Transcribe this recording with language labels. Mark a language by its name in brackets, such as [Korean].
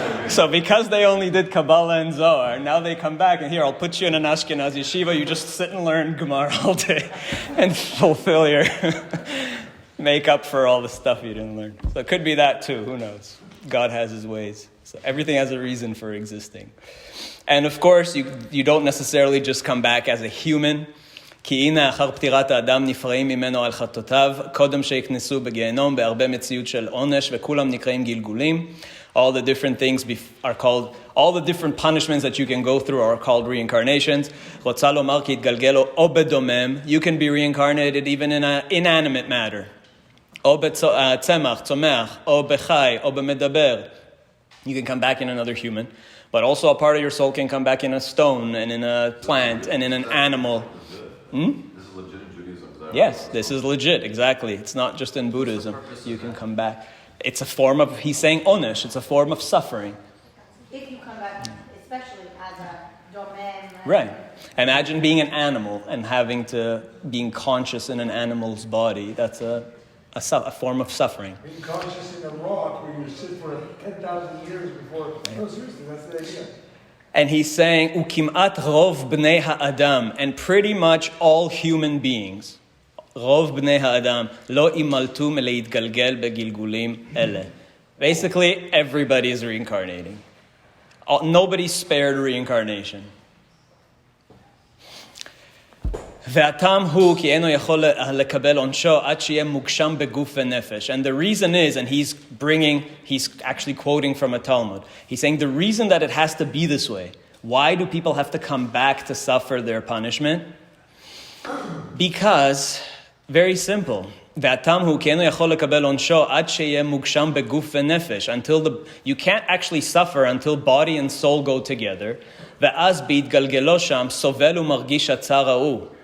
[English] So because they only did Kabbalah and Zohar, now they come back and here, I'll put you in an Ashkenazi yeshiva, you just sit and learn Gemara all day and fulfill your, make up for all the stuff you didn't learn. So it could be that too, who knows? God has his ways. So everything has a reason for existing. And of course, you don't necessarily just come back as a human. [Hebrew] כי הנה אחר פטירת האדם נפרעים ממנו על חטאותיו, קודם שיקנסו בגיהנום בהרבה מציאות של עונש, וכולם נקראים גלגולים. All the different things are called, all the different punishments that you can go through are called reincarnations. רוצה לומר כי יתגלגל או בדומם, [English] you can be reincarnated even in an inanimate matter. [Hebrew] או בצמח, צומח, או בחי, או במדבר. [English] You can come back in another human. But also a part of your soul can come back in a stone and in a plant and in an animal. This is legit in Judaism. Is that Yes, right? this is legit, exactly. It's not just in Buddhism. You can come back. It's a form of, he's saying onesh, it's a form of suffering. If you come back, especially as a domem. Right. Imagine being an animal and being conscious in an animal's body. That's a form of suffering. Being conscious in a rock where you sit for 10,000 years before. No, seriously, that's the idea. And he's saying, [Hebrew] "Ukim'at rov bnei ha'adam," [English] and pretty much all human beings, [Hebrew] rov bnei ha'adam, lo imaltu meleitgalgel begilgulim ele. [English] Basically, everybody is reincarnating. Nobody's spared reincarnation. [Hebrew] והטעם הוא כי אינו יכול לקבל עונשו עד שיהיה מוגשם בגוף ונפש. [English] And the reason is, and he's actually quoting from a Talmud. He's saying the reason that it has to be this way. Why do people have to come back to suffer their punishment? Because, very simple. [Hebrew] והטעם הוא כי אינו יכול לקבל עונשו עד שיהיה מוגשם בגוף ונפש. [English] You can't actually suffer until body and soul go together. [Hebrew] ואז בהתגלגלו שם סובל ומרגיש הצער ההוא.